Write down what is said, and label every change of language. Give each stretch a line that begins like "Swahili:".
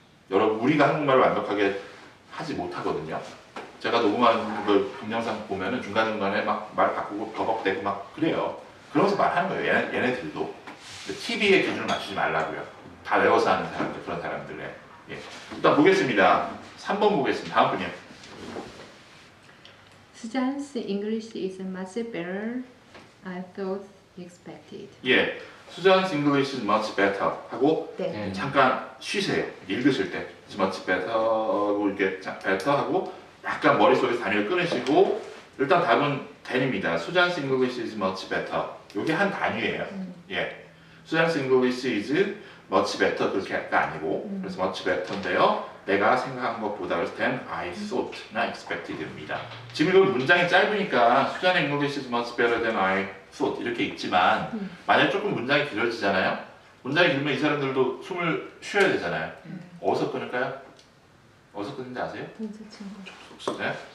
Korean: 여러분 우리가 한국말을 완벽하게 하지 못하거든요. 제가 녹음하는 그 동영상 보면은 중간중간에 막 말 바꾸고 버벅대고 막 그래요. 그러면서 말하는 거예요. 얘네들도. TV의 기준을 맞추지 말라고요. 다 외워서 하는 사람들, 그런 사람들에. 예. 일단 보겠습니다. 3번 보겠습니다. 다음 분이요.
English: Susan's English is much better, I thought expected.
Korean: 예.
English: Susan's English is much better 하고
Korean: 네. 잠깐 쉬세요. 읽으실 때 is much better 하고 이렇게 better 하고 약간 머릿속에서 단위를 끊으시고 일단 답은 then입니다.
English: Susan's English is much better.
Korean: 이게 한 단위예요. 예.
English: Susan's English is much better
Korean: 그렇게가 아니고 그래서
English: much better인데요.
Korean: 내가 생각한 것보다 그래서
English: than I thought
Korean: 나 expected입니다. 지금 이거 문장이 짧으니까
English: Susan's English is much better than I thought
Korean: 이렇게 읽지만 만약 조금 문장이 길어지잖아요. 문장이 길면 이 사람들도 숨을 쉬어야 되잖아요. 어디서 끊을까요? 어디서 끊는지 아세요? 네?